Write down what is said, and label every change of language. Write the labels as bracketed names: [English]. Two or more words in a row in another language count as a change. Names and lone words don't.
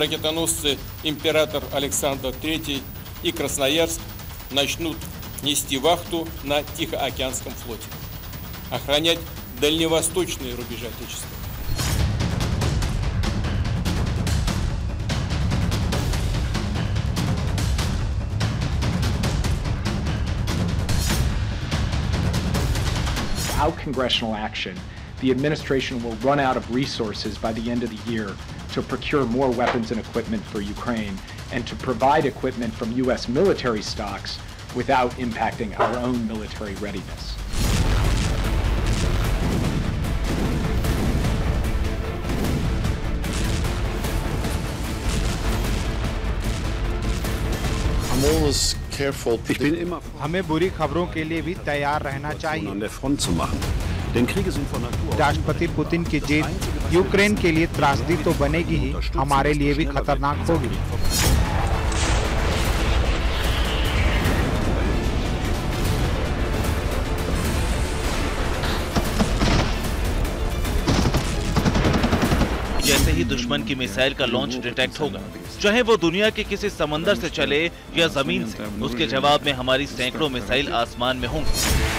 [Russian] ракетоносцы «Император Александр III» и «Красноярск» начнут нести вахту на Тихоокеанском флоте, охранять дальневосточные рубежи Отечества. [English] Without congressional action, the administration will run out of resources by the end of the year to procure more weapons and equipment for Ukraine and to provide equipment from U.S. military stocks without impacting our own military readiness. I'm always careful. [Hindi] हमें बुरी खबरों के लिए भी तैयार रहना चाहिए। राष्ट्रपति पुतिन की जीत यूक्रेन के लिए त्रासदी तो बनेगी ही, हमारे लिए भी खतरनाक होगी। जैसे ही दुश्मन की मिसाइल का [English] launch detect [Hindi] होगा, चाहे वो दुनिया के किसी समंदर से चले या जमीन से, उसके जवाब में हमारी सैकड़ों मिसाइल आसमान में होंगी।